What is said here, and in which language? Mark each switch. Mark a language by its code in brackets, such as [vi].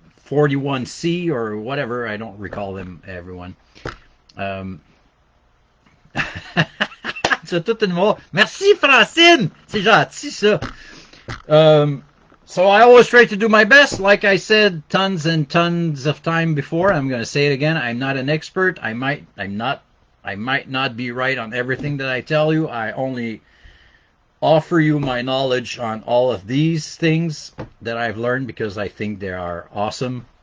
[en] 41C or whatever, I don't recall them, everyone. [fr] C'est tout une mot. Merci Francine, c'est gentil ça. [en] So I always try to do my best. Like I said tons and tons of time before, I'm going to say it again. I'm not an expert. I might not be right on everything that I tell you. I only offer you my knowledge on all of these things that I've learned because I think they are awesome.